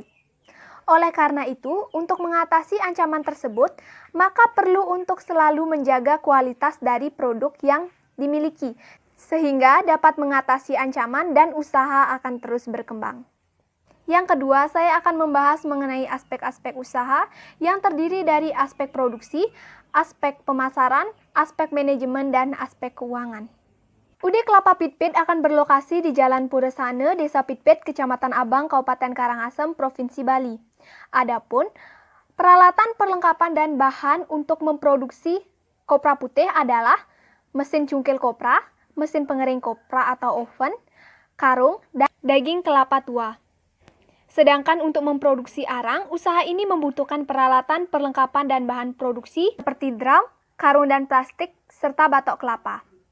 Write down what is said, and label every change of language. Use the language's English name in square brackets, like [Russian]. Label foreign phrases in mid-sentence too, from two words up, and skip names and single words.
[Indonesian] Oleh karena itu, untuk mengatasi ancaman tersebut, maka perlu untuk selalu menjaga kualitas dari produk yang dimiliki, sehingga dapat mengatasi ancaman dan usaha akan terus berkembang. Yang kedua, saya akan membahas mengenai aspek-aspek usaha yang terdiri dari aspek produksi, aspek pemasaran, aspek manajemen, dan aspek keuangan. UD Kelapa Pitpit akan berlokasi di Jalan Puresane, Desa Pitpit, Kecamatan Abang, Kabupaten Karangasem, Provinsi Bali. Adapun peralatan, perlengkapan, dan bahan untuk memproduksi kopra putih adalah mesin cungkil kopra, mesin pengering kopra atau oven, karung, dan daging kelapa tua. Sedangkan untuk memproduksi arang, usaha ini membutuhkan peralatan, perlengkapan, dan bahan produksi seperti drum, karung dan plastik, serta batok kelapa.